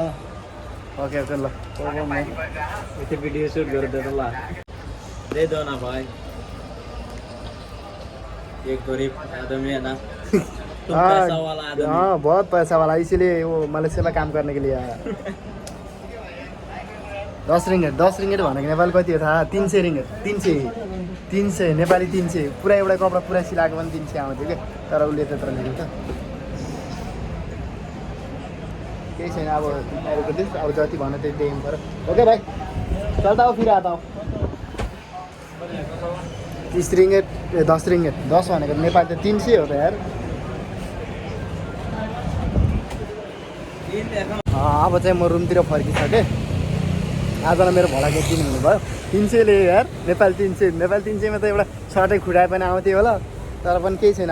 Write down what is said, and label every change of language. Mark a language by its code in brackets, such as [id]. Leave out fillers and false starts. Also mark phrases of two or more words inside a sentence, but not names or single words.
[hi] ओके चलो मैं इसे [en] video shoot [hi] कर दे ला, दे दो ना भाई। एक गरीब आदमी है ना, तुम पैसा वाला आदमी। हाँ बहुत पैसा वाला, इसीलिए वो मलेशिया में काम करने के लिए आया। [ne] 10 रिंगिट भनेको नेपाल कति हो थाहा? 300 रिंगिट। 300 नेपाली 300। पुरा एउटा कपडा पुरा सिलाएको पनि 300 आउँथ्यो क्या, तर उसले त्यत्रो लिएको त केही छैन। अब अरूको देश, अब जति भन्यो त्यति दिनु पऱ्यो। ओके भाइ चल्दा हो, [hi] फिर आता हो। [ne] 30 रिंगिट 10 रिंगिट, 10 भनेको नेपाल त 300 हो त यार। अब चाहिँ म रुमतिर फर्किसकेँ। आजलाई मेरो भाडा कति हुनुभयो? 300 ले यार, नेपाल 300। नेपाल 300 मा त एउटा सर्टै खुडाए पनि आउँथ्यो होला, तर पनि केही छैन।